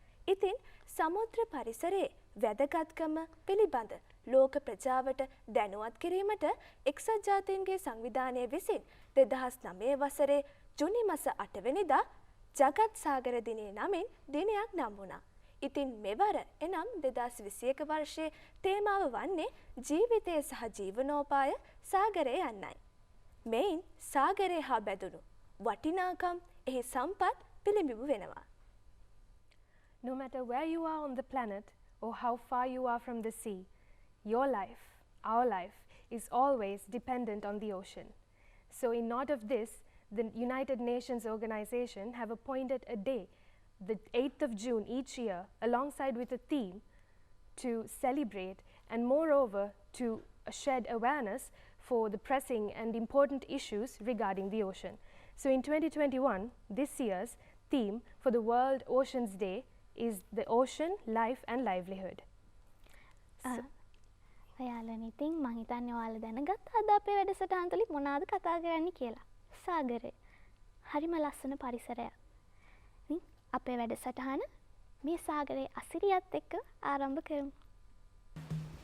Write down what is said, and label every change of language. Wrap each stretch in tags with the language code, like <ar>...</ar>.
<si>ඉතින් සමුද්‍ර පරිසරයේ වැදගත්කම පිළිබඳ ලෝක ප්‍රජාවට දැනුවත් කිරීමට එක්සත් ජාතීන්ගේ සංවිධානය විසින් 2009 වසරේ ජුනි මාස 8 වෙනිදා ජගත් සාගර දිනය නමින් දිනයක් නම් වුණා. ඉතින් මෙවර එනම් 2021 වර්ෂයේ තේමාව වන්නේ ජීවිතය සහ ජීවනෝපාය සාගරයේ යන්නයි. මෙයින් සාගරය හා බැඳුණු වටිනාකම් එහි සම්පත් පිළිඹු වෙනවා.</si> <en>No matter where you are on the planet or how far you are from the sea, your life, our life, is always dependent on the ocean. So in nod of this, the United Nations organization have appointed a day, the 8th of June each year, alongside with a theme to celebrate and moreover to shed awareness for the pressing and important issues regarding the ocean. So in 2021, this year's theme for the World Oceans Day is the ocean, life and livelihood.</en> <si>ඔයාලනේ ඉතින් මං හිතන්නේ ඔයාලා දැනගත්ත අද අපේ වැඩසටහන තුලින් මොනවාද කතා කරන්නේ කියලා. සාගරය. හරිම ලස්සන පරිසරයක්. ඉතින් අපේ වැඩසටහන මේ සාගරයේ අසිරියත් එක්ක ආරම්භ කරමු.</si>